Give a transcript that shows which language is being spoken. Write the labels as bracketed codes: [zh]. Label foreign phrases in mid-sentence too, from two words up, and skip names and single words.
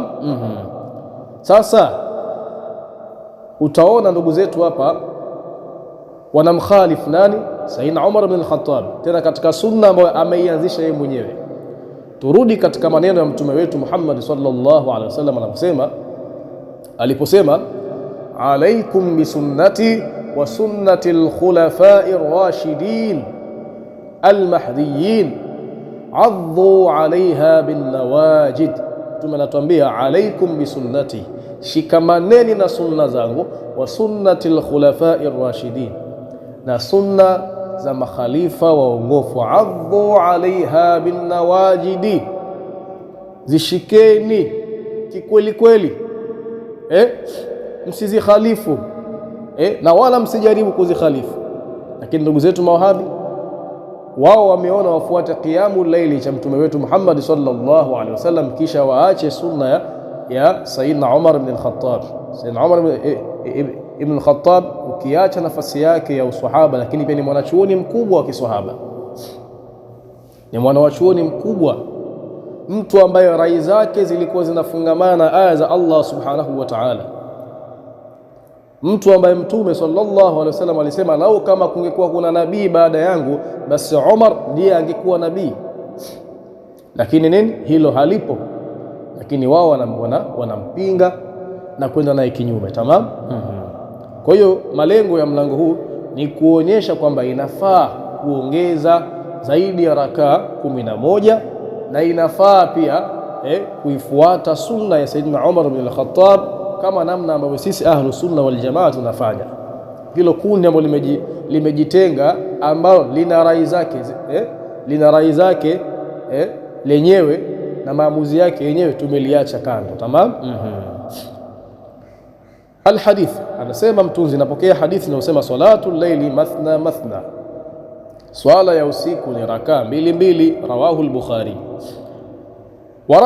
[sw] Sasa utaona ndugu zetu hapa wanamkhalifu nani? Sayyidina Umar ibn al-Khattab, tena katika sunna ambayo ameianzisha yeye mwenyewe. Turudi katika maneno ya mtume wetu Muhammad [ar] صلى الله عليه وسلم aliposema, عليكم بسنتي وسنة الخلفاء الراشدين المهديين عضوا عليها بالنواجذ. [sw] Mtume anatuambia [ar] عليكم بسنتي, [sw] shikamaneni na sunna zangu, [ar] وسنة الخلفاء الراشدين, [sw] na sunna za makhalifa waongofu. [ar] عضوا عليها بالنواجذ, [sw] zishikeni kikweli kweli, msizikhalifu, na wala msijaribu kuzikhalifu. Lakini ndugu zetu mawahabi, wao wameona wafuate [ar] قيام الليل [sw] cha mtume wetu Muhammad [ar] صلى الله عليه وسلم, [sw] kisha waache sunna ya Sayyidina Umar ibn al-Khattab. Sayyidina Umar ibn al-Khattab, ukiacha nafasi yake ya uswahaba, lakini pia ni mwanachuoni mkubwa wa kiswahaba, ni mwanachuoni mkubwa, mtu ambaye rai zake zilikuwa zinafungamana aya za Allah [ar] سبحانه وتعالى, [sw] mtu ambaye mtume [ar] صلى الله عليه وسلم [sw] alisema, lau kama kungekuwa kuna nabii baada yangu, basi Umar ndiye angekuwa nabii. Lakini nini? Hilo halipo. Lakini wao wanampinga na kwenda naye kinyume. Tamam. Kwa hiyo malengo ya mlango huu ni kuonyesha kwamba inafaa kuongeza zaidi ya rakaa 11, na inafaa pia kuifuata sunna ya Sayyidina Umar ibn al-Khattab, kama namna ambavyo sisi [ar] أهل السنة والجماعة [sw] tunafanya. Hilo kundi ambalo limejitenga, ambalo lina rai zake lenyewe na maamuzi yake yenyewe, tumeliacha kando. Tamam. Alhadith, anasema mtunzi, napokea hadithi inayosema [ar] صلاة الليل مثنى مثنى, [sw] swala ya usiku ni rakaa 2 [ar] رواه البخاري.